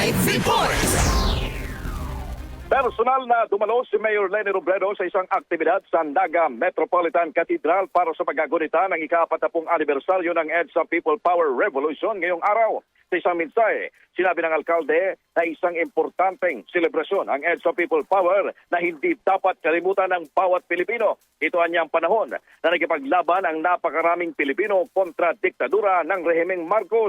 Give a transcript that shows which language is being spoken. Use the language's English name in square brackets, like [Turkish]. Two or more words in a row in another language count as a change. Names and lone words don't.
[Filipino] Report! Personal na dumalo si Mayor Leni Robredo sa isang aktibidad sa Naga Metropolitan Cathedral para sa paggagunita ng ika-40 anibersaryo ng EDSA People Power Revolution ngayong araw. Sa isang mensahe, sinabi ng alkalde na isang importanteng selebrasyon ang EDSA People Power na hindi dapat kalimutan ng bawat Pilipino. Ito anyang panahon na nagipaglaban ang napakaraming Pilipino kontra diktadura ng rehimeng Marcos.